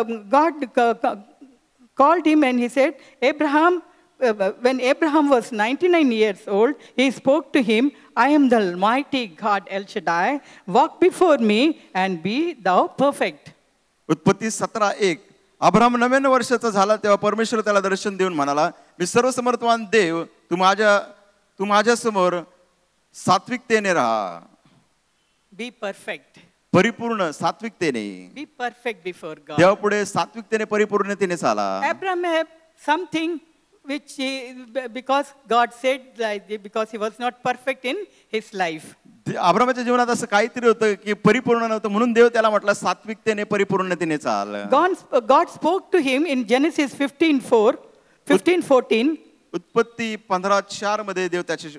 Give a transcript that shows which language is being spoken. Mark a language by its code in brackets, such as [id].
[en] God called him and he said, Abraham, when Abraham was 99 years old, he spoke to him, I am the Almighty God El Shaddai. Walk before me and be thou perfect. [mr] उत्पत्ती 17:1. Abraham 99 वर्षाचा झाला तेव्हा परमेश्वर त्याला दर्शन देऊन म्हणाला, मी सर्वसमर्थवान देव, तू माझ्या समोर सात्विकतेने राहा. [en] Be perfect. [mr] परिपूर्ण सात्विकतेने. [en] Be perfect before God. [mr] देवापुढे सात्विकतेने परिपूर्णतेने चाला. [en] Abraham had something which because God said like because he was not perfect in his life. [mr] अब्राहमाच्या जीवनात असं काहीतरी होतं की परिपूर्ण नव्हतं, म्हणून देव त्याला म्हटलं सात्विकतेने परिपूर्णतेने चाल. [en] God spoke to him in Genesis 15:14. [mr] उत्पत्ती 15:4 मध्ये देव त्याच्याशी